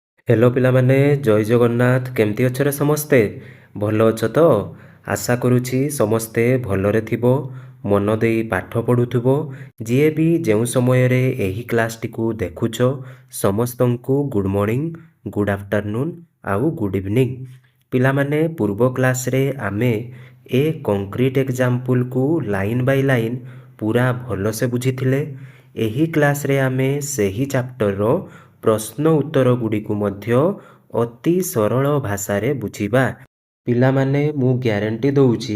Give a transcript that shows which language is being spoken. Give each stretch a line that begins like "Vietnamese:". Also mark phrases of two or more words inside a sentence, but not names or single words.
Odia: ହେଲୋ ପିଲାମାନେ ଜୟ ଜଗନ୍ନାଥ କେମିତି ଅଛରେ ସମସ୍ତେ ଭଲ ଅଛ ତ ଆଶା କରୁଛି ସମସ୍ତେ ଭଲରେ ଥିବ ମନ ଦେଇ ପାଠ ପଢୁଥିବ ଯିଏ ଭି ଯେଉଁ ସମୟ ରେ ଏହି କ୍ଲାସ ଟିକୁ ଦେଖୁଛ ସମସ୍ତଙ୍କୁ
English: good morning good afternoon
Odia: ଆଉ
English: good evening
Odia: ପିଲାମାନେ ପୂର୍ବ କ୍ଲାସ ରେ ଆମେ ଏ
English: concrete example
Odia: କୁ
English: line by line
Odia: ପୂରା ଭଲ ସେ ବୁଝିଥିଲେ ଏହି କ୍ଲାସ ରେ ଆମେ ସେହି ଚାପ୍ଟର ର ପ୍ରଶ୍ନ ଉତ୍ତର ଗୁଡ଼ିକୁ ମଧ୍ୟ ଅତି ସରଳ ଭାଷାରେ ବୁଝିବା ପିଲାମାନେ ମୁଁ ଗ୍ୟାରେଣ୍ଟି ଦଉଛି